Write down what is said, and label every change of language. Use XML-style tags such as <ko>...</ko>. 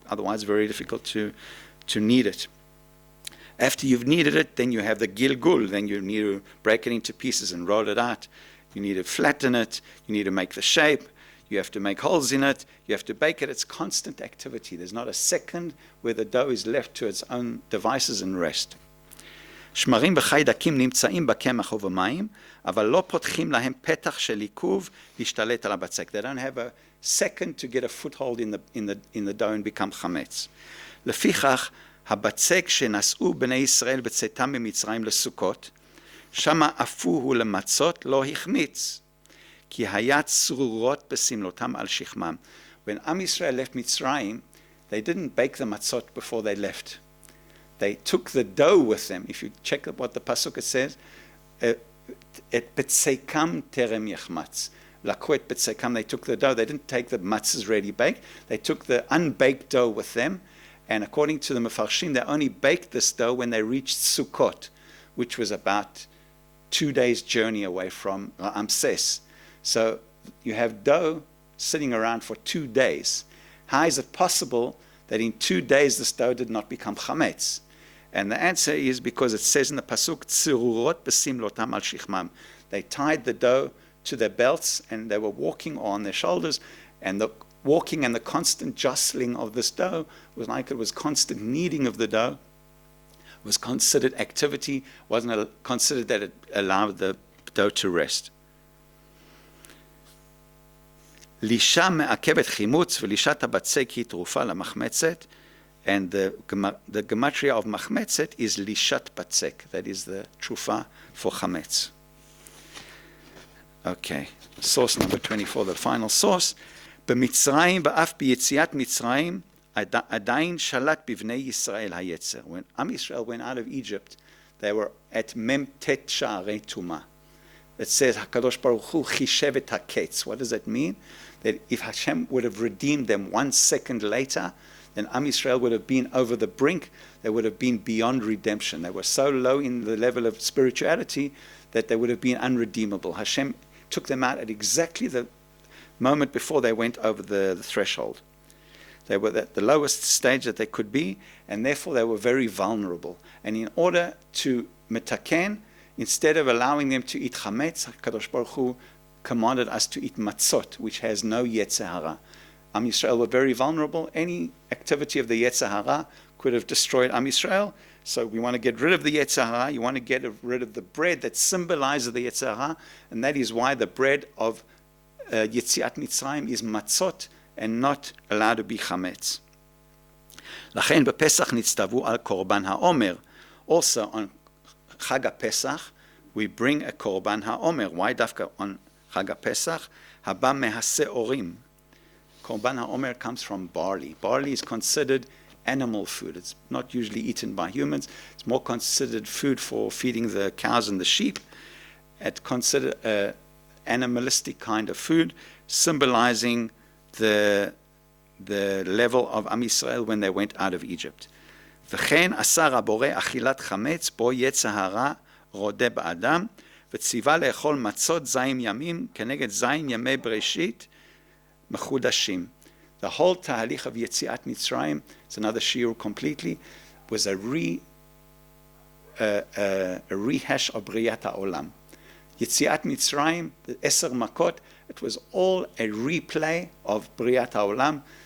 <en>Otherwise, very difficult to knead it. After you've kneaded it, then you have the gilgul. Then you need to break it into pieces and roll it out. You need to flatten it. You need to make the shape. You have to make holes in it. You have to bake it. It's constant activity. There's not a second where the dough is left to its own devices and rest.</en> <he>שמרים וחיידקים נמצאים בקמח ובמים, אבל לא פותחים להם פתח של עיכוב להשתלט על הבצק.</he> <en>They don't have a second to get a foothold in the dough and become חמץ.</en> <he>לפיכך, הבצק שנשאו בני ישראל בצאתם ממצרים לסוכות, שמה אפוהו למצות לא החמיץ. כי היה צרורות בסמלותם על שכמם.</he> <en>When Am Yisrael left Mitzrayim, they didn't bake the matzot before they left. They took the dough with them. If you check what the pasuk says,</en> <he>et betsekam terem yachmatz. Lakhu et betsekam,</he> <en>they took the dough. They didn't take the matzahs ready baked. They took the unbaked dough with them. And according to the Mefarshim, they only baked this dough when they reached Sukkot, which was about 2 days' journey away from Ramses. So you have dough sitting around for 2 days. How is it possible that in 2 days this dough did not become chametz? And the answer is because it says in the pasuk,</en> <he>"Tzirurot besimlotam al shichmam."</he> <en>They tied the dough to their belts and they were walking on their shoulders, and the walking and the constant jostling of this dough was like it was constant kneading of the dough. It was considered activity, wasn't considered that it allowed the dough to rest.</en> <he>לישה מעכבת חימוץ ולישת הבצק היא תרופה למחמצת,</he> <en>and the gematria of</en> <he>מחמצת is lishat batzek.</he> <en>That is the trufa for chametz. Okay, source number 24, the final source.</en> <he>במצרים ואף ביציאת מצרים עדיין שלט בבני ישראל היצר.</he> <en>When Am Yisrael went out of Egypt, they were at mem tet sha'arei tuma. It says</en> <he>HaKadosh Baruch Hu chishev et haketz.</he> <en>What does that mean? That if Hashem would have redeemed them 1 second later, then Am Yisrael would have been over the brink. They would have been beyond redemption. They were so low in the level of spirituality that they would have been unredeemable. Hashem took them out at exactly the moment before they went over the threshold. They were at the lowest stage that they could be, and therefore they were very vulnerable. And in order to metaken, instead of allowing them to eat chametz, HaKadosh Baruch Hu commanded us to eat matzot, which has no yetzer hara. Am Yisrael were very vulnerable. Any activity of the yetzer hara could have destroyed Am Yisrael. So we want to get rid of the yetzer hara. You want to get rid of the bread that symbolizes the yetzer hara, and that is why the bread of Yetziat Mitzrayim is matzot and not allowed to be chametz.</en> <he>לכן בפסח נצטוו על קורבן העומר.</he> <en>Also on Chag HaPesach, we bring a korban ha'omer. Why dafka on Chag HaPesach?</en> <he>Haba mehaseorim.</he> <en>Korban ha'omer comes from barley. Barley is considered animal food. It's not usually eaten by humans. It's more considered food for feeding the cows and the sheep. It's considered an animalistic kind of food, symbolizing the level of Am Yisrael when they went out of Egypt.</en> <he>וכן אסר הבורא אכילת חמץ בו יצר הרע רודה באדם, וציווה לאכול מצות זין ימים כנגד זין ימי בראשית מחודשים.</he> <en>The whole תהליך of יציאת מצרים, it's another shiur completely, was a a rehash of Briyat HaOlam. Yetziat Mitzrayim, the Eser Makot, it was all a replay of Briyat HaOlam.</en>